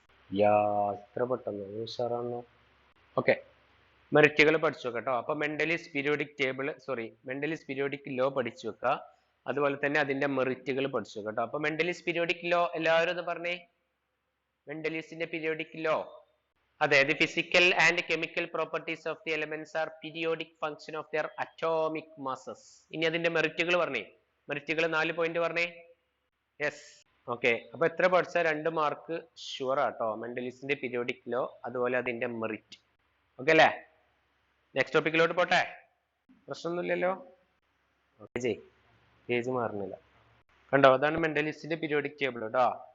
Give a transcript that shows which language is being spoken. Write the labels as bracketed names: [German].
[Malayalam] ഇത്ര പെട്ടെന്ന് ഉഷാറാണോ? ഓക്കെ, മെറിറ്റുകൾ പഠിച്ചു വെക്കാം കേട്ടോ. അപ്പൊ മെൻഡലീസ് പീരിയോഡിക് ടേബിൾ, മെൻഡലീസ് പീരിയോഡിക് ലോ പഠിച്ചു വെക്കുക. അതുപോലെ തന്നെ അതിന്റെ മെറിറ്റുകൾ പഠിച്ചു വെക്കാം കേട്ടോ. അപ്പൊ മെൻഡലീസ് പീരിയോഡിക് ലോ എല്ലാവരും ഒന്ന് പറഞ്ഞേ, മെൻഡലീസിന്റെ പീരിയോഡിക് ലോ. അതെ, [English] the physical and chemical properties of the elements are periodic function of their atomic masses. [Malayalam] ഇനി അതിന്റെ മെറിറ്റുകൾ പറഞ്ഞേ, മെറിറ്റുകൾ 4 പോയിന്റ് പറഞ്ഞേ. Yes, okay. അപ്പൊ എത്ര പഠിച്ചാൽ 2 മാർക്ക് ഷുവർ ആട്ടോ, മെൻഡലീസിന്റെ പീരിയോഡിക് ലോ അതുപോലെ അതിന്റെ മെറിറ്റ്. ഓക്കെ അല്ലേ? നെക്സ്റ്റ് ടോപ്പിക്കിലോട്ട് പോട്ടെ, പ്രശ്നമൊന്നുമില്ലല്ലോ. ഓക്കെ ജയ്, പേജ് മാറുന്നില്ല കണ്ടോ, അതാണ് മെൻഡലീസിന്റെ പീരിയോഡിക് ടേബിൾ കേട്ടോ.